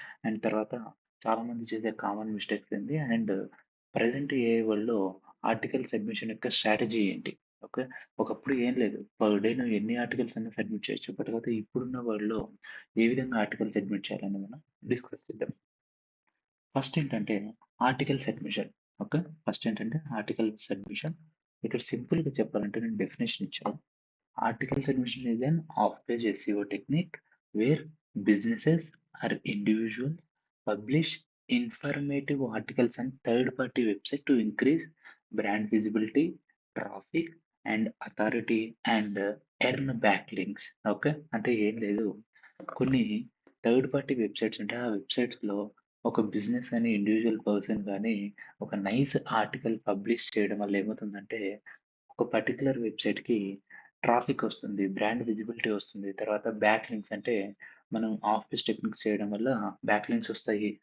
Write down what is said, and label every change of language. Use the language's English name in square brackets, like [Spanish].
[Telugu] And తర్వాత చాలామంది చేసే కామన్ మిస్టేక్స్ ఏంటి? అండ్ ప్రెజెంట్ ఏఐ వరల్డ్‌లో ఆర్టికల్ సబ్మిషన్ యొక్క స్ట్రాటజీ ఏంటి? ఓకే. ఒకప్పుడు ఏం లేదు. పర్ డే నువ్వు ఎన్ని ఆర్టికల్స్ అన్నా సబ్మిట్ చేయొచ్చు. బట్ కాకపోతే ఇప్పుడున్న వరల్డ్‌లో ఏ విధంగా ఆర్టికల్ సబ్మిట్ చేయాలని మనం డిస్కస్ చేద్దాం. ఫస్ట్ ఏంటంటే ఆర్టికల్ సబ్మిషన్. ఓకే. ఫస్ట్ ఏంటంటే ఆర్టికల్ సబ్మిషన్. ఇక్కడ సింపుల్‌గా చెప్పాలంటే నేను డెఫినిషన్ ఇచ్చాను. [English] Article submission is an off-page SEO technique where businesses or individuals publish informative articles on third-party website to increase brand visibility, traffic, and authority and earn backlinks. [Telugu] Okay. అంటే ఏం లేదు. కొన్ని third party websites ఉంటాయి. ఆ వెబ్సైట్స్‌లో ఒక business అని individual person గాని ఒక నైస్ ఆర్టికల్ పబ్లిష్ చేయడం వల్ల ఏమవుతుందంటే ఒక పర్టిక్యులర్ వెబ్‌సైట్‌కి ట్రాఫిక్ వస్తుంది. బ్రాండ్ విజిబిలిటీ వస్తుంది. తర్వాత బ్యాక్ లింక్స్ అంటే మనం ఆఫీస్ టెక్నిక్స్ చేయడం వల్ల బ్యాక్ లింక్స్ వస్తాయి.